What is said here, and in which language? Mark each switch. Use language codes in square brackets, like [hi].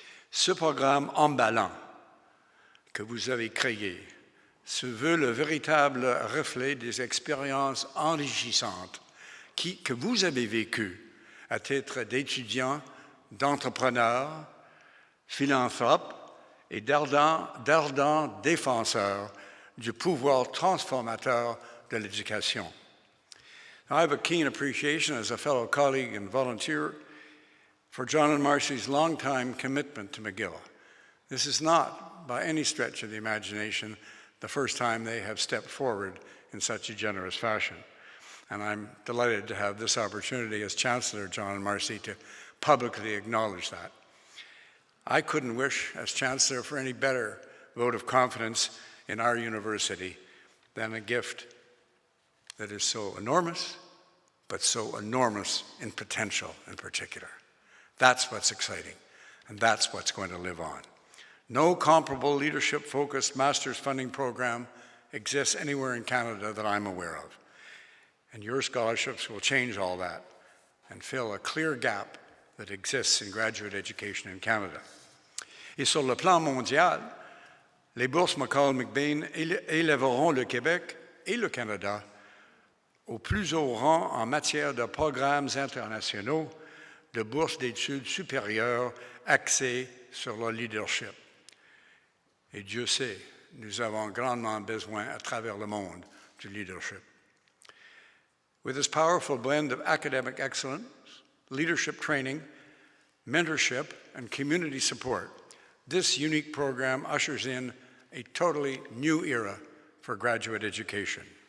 [fr] Ce programme emballant que vous avez créé se veut le véritable reflet des expériences enrichissantes que vous avez vécues à titre d'étudiants, d'entrepreneurs, philanthropes et d'ardents défenseurs du pouvoir transformateur de l'éducation. [en] I have a keen appreciation as a fellow colleague and volunteer for John and Marcy's longtime commitment to McGill. This is not, by any stretch of the imagination, the first time they have stepped forward in such a generous fashion. And I'm delighted to have this opportunity as Chancellor John and Marcy to publicly acknowledge that. I couldn't wish, as Chancellor, for any better vote of confidence in our university than a gift that is so enormous, but so enormous in potential in particular. That's what's exciting, and that's what's going to live on. No comparable leadership-focused master's funding program exists anywhere in Canada that I'm aware of. And your scholarships will change all that and fill a clear gap that exists in graduate education in Canada. [fr] Et sur le plan mondial, les bourses McBain élèveront le Québec et le Canada au plus haut rang en matière de programmes internationaux de bourses d'études supérieures axées sur le leadership. Et Dieu sait, nous avons grandement besoin à travers le monde du leadership. [en] With this powerful blend of academic excellence, leadership training, mentorship, and community support, this unique program ushers in a totally new era for graduate education.